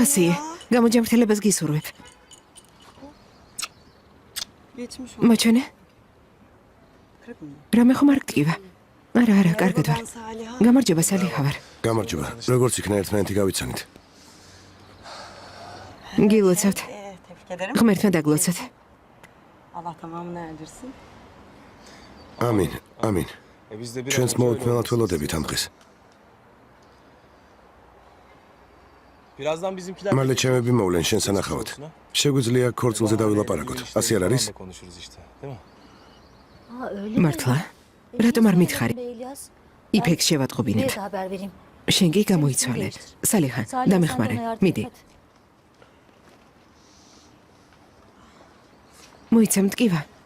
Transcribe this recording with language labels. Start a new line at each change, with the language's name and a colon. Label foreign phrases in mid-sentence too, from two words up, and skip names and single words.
Georgian: ასიე,
Turkish: ya.
Georgian: გამოჯამრთელებას გისურვებ.
Turkish: Geçmiş olsun.
Georgian: მოჩვენე?
Turkish: Kırık mı?
Georgian: რამე ხომ არ გტკივა? არა, კარგად ვარ.
Turkish: Ben Saliha.
Georgian: გამარჯობა, სალიჰა ვარ. გამარჯობა. როგორც იქნა ერთმანეთი გავიცანით. გილოცავთ.
Turkish: Tebrik ederim.
Georgian: ღმერთმა დაგლოცოთ.
Turkish: Allah tamamını erdirsin.
Georgian: ამინ, ამინ.
Turkish: Biz de bir
Georgian: ჩვენს მოუთმენლად ველოდებით ამ დღეს.
Turkish: Birazdan bizimkiler
Georgian: მალე ჩემები მოვლენ შენ სანახავად. შეგვიძლია ქორწილზე დავილაპარაკოთ. ასე არ არის?
Turkish: konuşuruz işte, değil mi?
Georgian: მართლა? რატომ არ მითხარი? იფექს შევატყობინებ. შენ კი გამოიცვალე. სალიჰა, დამეხმარე. მიდი. მოიცა მტკივა.